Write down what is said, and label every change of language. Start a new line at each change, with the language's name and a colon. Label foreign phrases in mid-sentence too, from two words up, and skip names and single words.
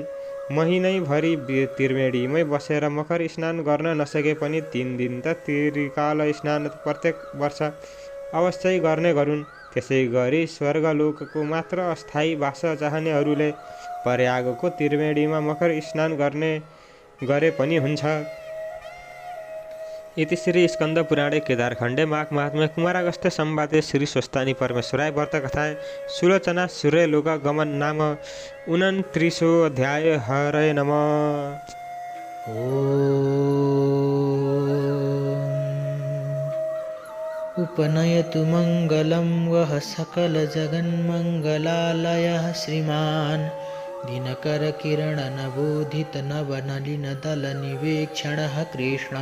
Nepali: महिनैभरि त्रिवेणीमै बसेर मकर स्नान गर्न नसके पनि 3 दिन त त्रिकाल स्नान प्रत्येक वर्ष अवश्य गर्ने गरून्। त्यसै गरी स्वर्गलोकको मात्र अस्थायी वास चाहनेहरूले प्रयागको त्रिवेणीमा मकर स्नान गरे पनि हुन्छ।
Sanskrit: इति श्री स्कंद पुराणे केदारखण्डे माघ माहात्म्ये कुमारागस्त्य संवादे श्री स्वस्थानी परमेश्वराय व्रतकथाय सुलोचना सूर्यलोक गमन नाम 29 अध्याय। हरे नमः। उपनयतु मङ्गलं वः सकलजगन्मङ्गलालयः श्रीमान् दिनकरकिरणनबोधितनवनलिनदलनिवेक्षणः कृष्ण।